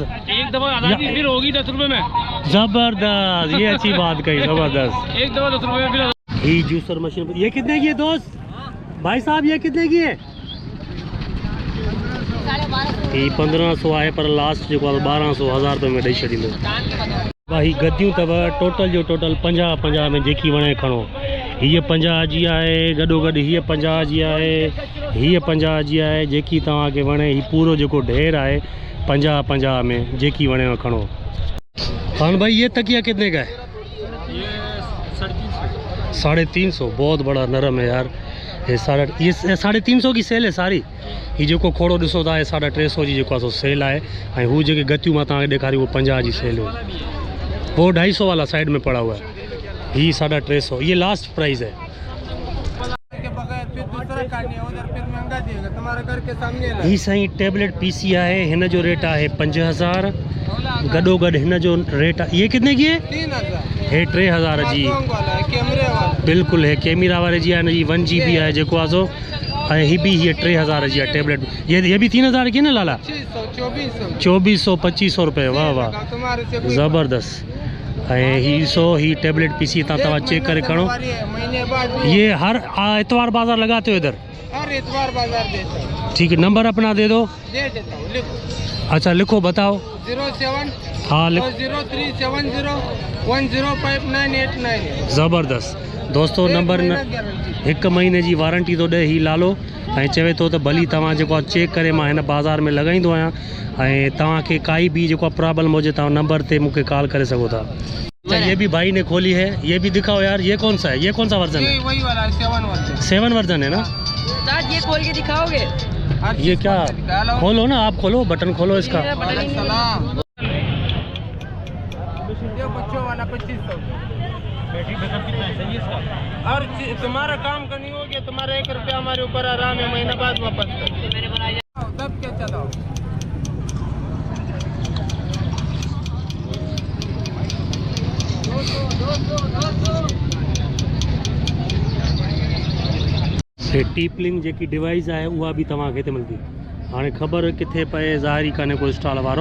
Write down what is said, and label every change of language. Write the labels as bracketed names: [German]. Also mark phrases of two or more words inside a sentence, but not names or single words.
[Urdu] ایک دفعہ آزادی پھر ہوگی 10 روپے میں. زبردست، یہ اچھی بات کہی، زبردست. ایک دفعہ 10 روپے میں پھر. ہی جوسر مشین یہ کتنے کی ہے دوست? بھائی صاحب، یہ کتنے کی ہے? [Sindhi] 1500 आहे, पर लास्ट जो 1200 1000 रुपए में ॾेई छॾींदो। भाई गद्दियूं अथव टोटल जो टोटल 50 में, जेकी वणे खणो। हीअ 50 जी आहे, गॾोगॾु हीअ 50 जी आहे, हीअ 50 जी आहे, जेकी तव्हांखे वणे। ही पूरो जेको ढेर आहे 50 में, जेकी वणे खणो। [Urdu] خان بھائی، یہ تکیہ کتنے کا ہے? ये 350। 350، بہت بڑا نرم ہے یار۔ یہ 350 کی سیل ہے ساری. [Sindhi] ये जो खोड़ो ॾिसो था, 350 जी जेको आहे सो सेल आहे। ऐं हू जेके गतियूं मां तव्हांखे ॾेखारी, [Urdu] وہ 50 جی سیل ہوئی. وہ 250 والا سائیڈ میں پڑا ہوا ہے. [Sindhi] ही 350, [Urdu] یہ لاسٹ پرائس ہے. [Sindhi] ही साईं टैबलेट पीसी आहे, हिन जो रेट आहे 5000। गॾोगॾु हिन जो रेट आहे, [Urdu] یہ کتنے کی ہے? 3000। [Sindhi] हे 3000 जी बिल्कुल है, कैमरा वाले जी आहे। हिन जी 1 GB आहे जेको आहे सो। ऐं ही भी ये 3000 जी आहे टैबलेट। [Urdu] یہ بھی 3000 کی ہے نا لالہ؟ 2400 2500 روپے. [Sindhi] वाह वाह, ज़बरदस्त। ऐं ही टैबलेट पीसी तव्हां चेक करे खणो। [Urdu] یہ ہر اتوار بازار لگاتے ہو ادھر? ہر اتوار بازار دیتا ہوں. ٹھیک ہے، نمبر اپنا دے دو. دے دیتا ہوں، لکھو. اچھا، لکھو، بتاؤ. 07 ہاں، لکھو. 0370 105989। [Sindhi] ज़बरदस्त दोस्तों, नंबर 1 महीने जी वारंटी तो ॾे ही लालो। ऐं चवे तो त भली तव्हां जेको आहे चेक करे मां हिन बाज़ार में लॻाईंदो आहियां। ऐं तव्हांखे काई भी जेको प्रॉब्लम हुजे तव्हां नंबर ते मूंखे कॉल करे सघो था। [Urdu] اچھا، یہ بھی بھائی نے کھولی ہے، یہ بھی دکھاؤ یار. یہ کون سا ہے؟ یہ کون سا ورژن ہے? وہی والا ہے، 7 ورژن. 7 ورژن ہے نا? یہ کھول کے دکھاؤ گے? یہ کیا? کھولو نا، آپ کھولو، بٹن کھولو اس کا. سلام۔ یہ بچوں والا 2500. بیٹری بیک اپ کتنا ہے؟ سہی ہے اس کا? اور تمہارا کام کرنی ہو گیا، تمہارا 1 روپیہ ہمارے اوپر آرام ہے، مہینہ بعد واپس کر. تب کیا چلاؤ. [Sindhi] टीपलिंग जेकी डिवाइस आहे उहा बि तव्हांखे हिते मिलंदी। हाणे ख़बर किथे पए, ज़ाहिरी कान्हे कोई स्टॉल वारो।